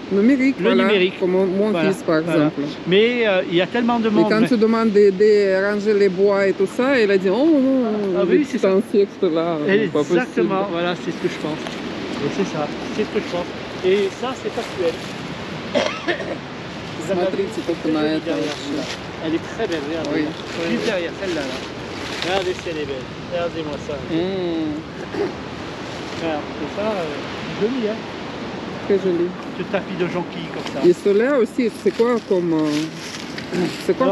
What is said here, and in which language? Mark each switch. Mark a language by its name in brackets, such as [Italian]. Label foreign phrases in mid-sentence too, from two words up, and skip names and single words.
[French] Numérique, Le voilà, numérique. comme mon Voilà, fils par voilà. exemple. Mais il y a tellement de Et monde. quand tu demandes de ranger les bois et tout ça, il a dit, oh non, Ah oui, c'est ça. là, pas possible. Exactement, voilà, c'est ce que je pense. Et c'est ça, c'est ce que je pense. Et ça, c'est actuel. [Russian] Смотрите, только на это вообще. [French] Elle est très belle, regardez. Oui. Juste derrière, celle-là. Là. Regardez si elle est belle. Regardez-moi ça. Regarde, c'est ça, joli, hein. Très joli. Ce tapis de jonquilles comme ça. Et cela aussi, c'est quoi comme, Alors,